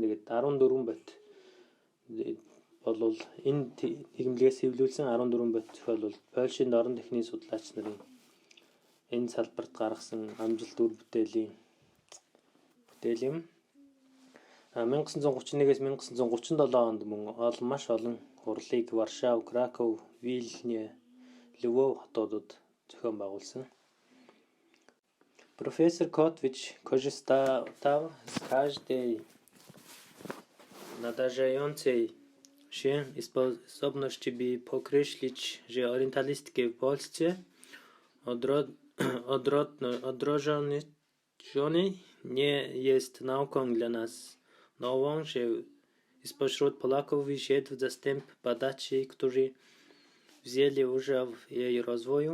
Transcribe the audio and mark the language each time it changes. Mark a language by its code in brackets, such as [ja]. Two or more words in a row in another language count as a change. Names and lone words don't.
[mn] Тэгээд 14 бот болвол энэ нийгэмлэгээс хэвлүүлсэн 14 бот зохиол бол Польшийн дорн дахины судлаач нарын энэ салбарт гаргасан амжилт үр бүтээл юм. 1931-ээс 1937 онд мөн маш олон хурлыг Варшав, Краков, Вильнюс, Львов хотуудад зохион байгуулсан. [pl] Профессор Котвич корzystawał z każdej nadarzającej się sposobności, by podkreślić, że orientalistyka w Polsce odrodzony nie jest nauką dla nas nową, że spośród Polaków wyszedł zastęp badaczy, którzy wzięli udział w jej rozwoju.